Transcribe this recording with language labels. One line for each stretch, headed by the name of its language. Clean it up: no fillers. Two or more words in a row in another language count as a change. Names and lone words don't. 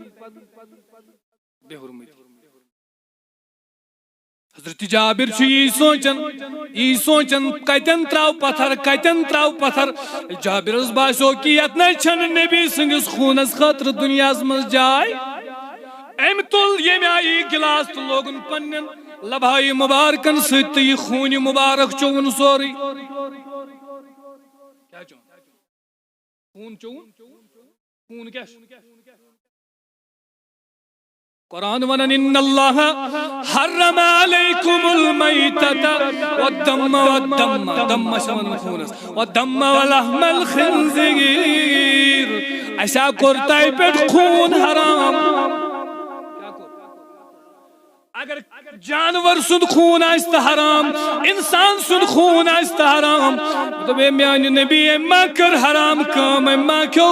Kashmiri: بے حُرمتی حضرت جابر چھُ یی سونچان کتٮ۪ن تراو پتھر جابرس باسیو کہ یتنس چھنہٕ نبی سٕنٛدِس خوٗنس خٲطرٕ دُنیاہس منٛز جاے أمۍ تُل ییٚمہِ آیہِ گلاس تہٕ لوگُن پننٮ۪ن لبایہِ مُبارکن سۭتۍ تہٕ یہِ خوٗنہِ مُبارک چوٚوُن سورُے کیٛاہ چوٚن خوٗن چوٚوُن خوٗن کیٛاہ چھُ قرآن ونان
Arabic: ان اللہ حرم علیکم المیتۃ والدم
Kashmiri: دم شون خونس
Arabic: والدم ولحم الخنزیر
Kashmiri: اسا کوٚر تۄہہِ پٮ۪ٹھ خوٗن حرام اگر جانور سُنٛد خوٗن آسہِ تہٕ حرام انسان سُنٛد خوٗن آسہِ تہٕ حرام دوٚپ میانہِ نبی أمۍ ما کٔر حرام کٲم أمۍ ما کھیوٚو